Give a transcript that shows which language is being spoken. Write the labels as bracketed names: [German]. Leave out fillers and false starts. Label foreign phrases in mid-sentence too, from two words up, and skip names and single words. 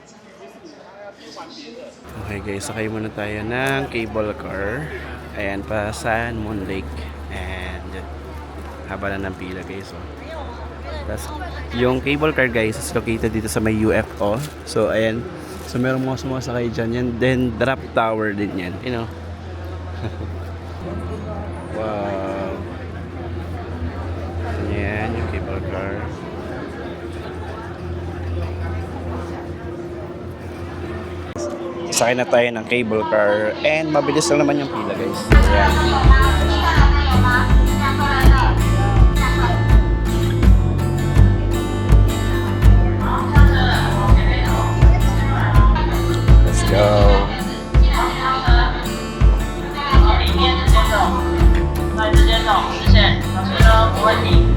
[Filipino] Okay guys, sakay muna tayo ng [English] cable car. [Filipino] Ayan pa, Sun Moon Lake. And haba na ng pila guys. Oh. Tapos, yung [English] cable car [Filipino] guys is located dito sa may UFO. So, ayan. So, meron mga sumasakay dyan yan. Then, [English] drop tower [Filipino] din yan. [English] You know? Wow. [Filipino] Yan, yung [English] cable car. [Filipino] Sakay na tayo ng [English] cable car. [Filipino] And, mabilis lang naman yung pila guys. Ayan. Go. [Chinese] 里面直接走，对，直接走，视线，小心哦，不问题。